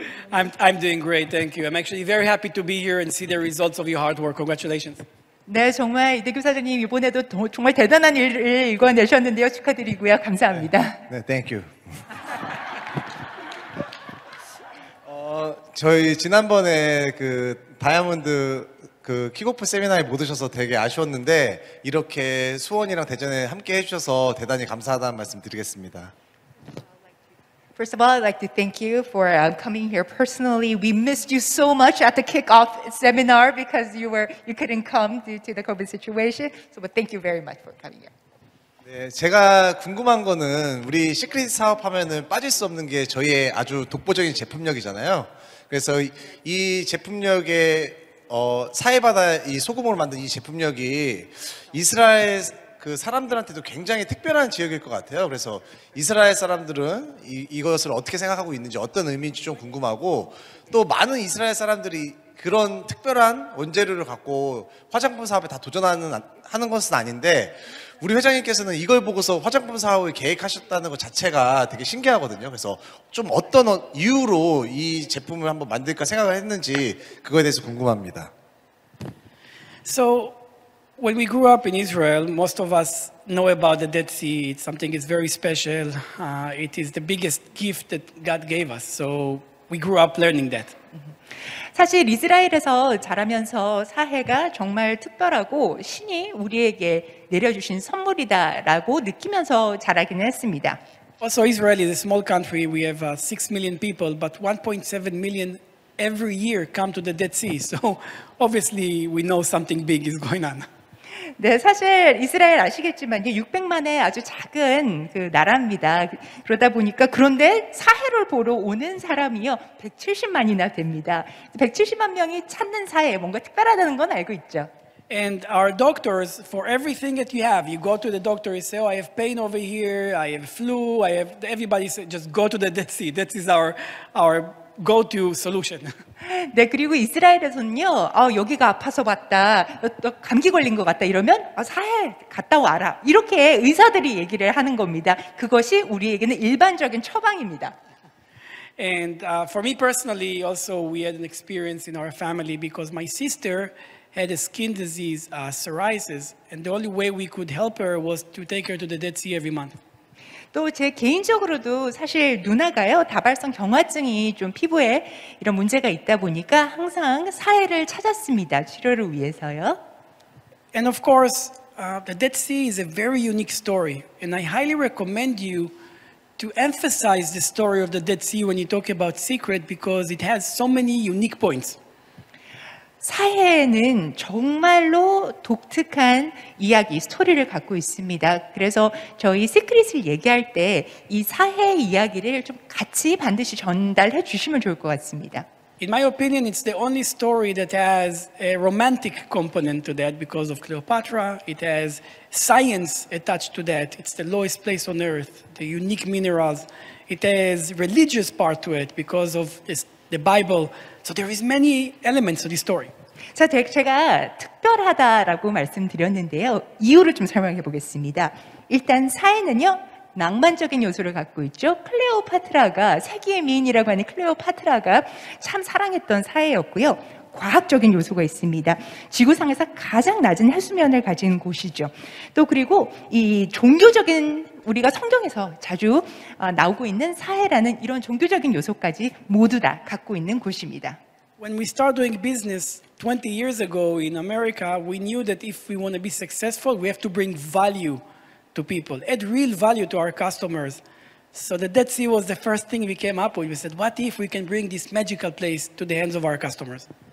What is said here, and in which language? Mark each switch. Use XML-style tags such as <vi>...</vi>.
<en>I'm doing great, thank you. I'm actually very happy to be here and see the results of your hard work. Congratulations.</en> <ko>네, 정말 이대규 사장님 이번에도 정말 대단한 일을 이뤄내셨는데요. 축하드리고요. 감사합니다.</ko> <en>네, thank you.</en> <ko>저희 지난번에 그 다이아몬드 그 킥오프 세미나에 못 오셔서 되게 아쉬웠는데 이렇게 수원이랑 대전에 함께 해주셔서 대단히 감사하다는 말씀 드리겠습니다.</ko> <en>First of all, I'd like to thank you for coming here personally. We missed you so much at the kickoff seminar because you couldn't come due to the COVID situation. So, but thank you very much for coming here.</en> <ko>네, 제가 궁금한 거는 우리 시크릿 사업하면은 빠질 수 없는 게 저희의 아주 독보적인 제품력이잖아요. 그래서 이 제품력의 사해바다 이 소금으로 만든 이 제품력이 이스라엘 그 사람들한테도 굉장히 특별한 지역일 것 같아요. 그래서 이스라엘 사람들은 이것을 어떻게 생각하고 있는지 어떤 의미인지 좀 궁금하고 또 많은 이스라엘 사람들이 그런 특별한 원재료를 갖고 화장품 사업에 다 하는 것은 아닌데 우리 회장님께서는 이걸 보고서 화장품 사업을 계획하셨다는 것 자체가 되게 신기하거든요. 그래서 좀 어떤 이유로 이 제품을 한번 만들까 생각을 했는지 그거에 대해서 궁금합니다.</ko> <en>So when we grew up in Israel, most of us know about the Dead Sea. It's something that's very special. It is the biggest gift that God gave us. So we grew up learning that.</en> <ko>사실 이스라엘에서 자라면서 사해가 정말 특별하고 신이 우리에게 내려주신 선물이다라고 느끼면서 자라기는 했습니다.</ko> <en>Also, Israel is a small country. We have 6 million people, but 1.7 million every year come to the Dead Sea. So obviously we know something big is going on.</en> <ko>네, 사실 이스라엘 아시겠지만 600만의 아주 작은 그 나라입니다. 그러다 보니까 그런데 사해를 보러 오는 사람이요 170만이나 됩니다. 170만 명이 찾는 사해 뭔가 특별하다는 건 알고 있죠.</ko> <en>And our doctors, for everything that you have, you go to the doctor, you say, oh, I have pain over here, I have flu, everybody says, just go to the Dead Sea. That is our go-to solution.</en> <ko>네, 그리고 이스라엘에서는요, 여기가 아파서 왔다, 감기 걸린 것 같다 이러면 사해 갔다 와라. 이렇게 의사들이 얘기를 하는 겁니다. 그것이 우리에게는 일반적인 처방입니다.</ko> <en>And for me personally, also, we had an experience in our family because my sister had a skin disease, psoriasis, and the only way we could help her was to take her to the Dead Sea every month.</en> <ko>또 제 개인적으로도 사실 누나가요, 다발성 경화증이 좀 피부에 이런 문제가 있다 보니까 항상 사해를 찾았습니다. 치료를 위해서요.</ko> <en>And of course, the Dead Sea is a very unique story, and I highly recommend you to emphasize the story of the Dead Sea when you talk about secret because it has so many unique points.</en> <ko>사해는 정말로 독특한 이야기, 스토리를 갖고 있습니다. 그래서 저희 시크릿을 얘기할 때 이 사해 이야기를 좀 같이 반드시 전달해 주시면 좋을 것 같습니다.</ko> <en>In my opinion, it's the only story that has a romantic component to that because of Cleopatra. It has science attached to that. It's the lowest place on earth, the unique minerals. It has religious part to it because of the Bible. So there is many elements to this story.</en> <ko>자, 제가 특별하다라고 말씀드렸는데요. 이유를 좀 설명해 보겠습니다. 일단 사해는요, 낭만적인 요소를 갖고 있죠. 클레오파트라가, 세기의 미인이라고 하는 클레오파트라가 참 사랑했던 사해였고요. 과학적인 요소가 있습니다. 지구상에서 가장 낮은 해수면을 가진 곳이죠. 또 그리고 이 종교적인, 우리가 성경에서 자주 나오고 있는 사해라는 이런 종교적인 요소까지 모두 다 갖고 있는 곳입니다.</ko> <en>When we started doing business 20 years ago in America, we knew that if we want to be successful, we have to bring value to people, add real value to our customers. So the Dead Sea was the first thing we came up with. We said, what if we can bring this magical place to the hands of our customers?</en>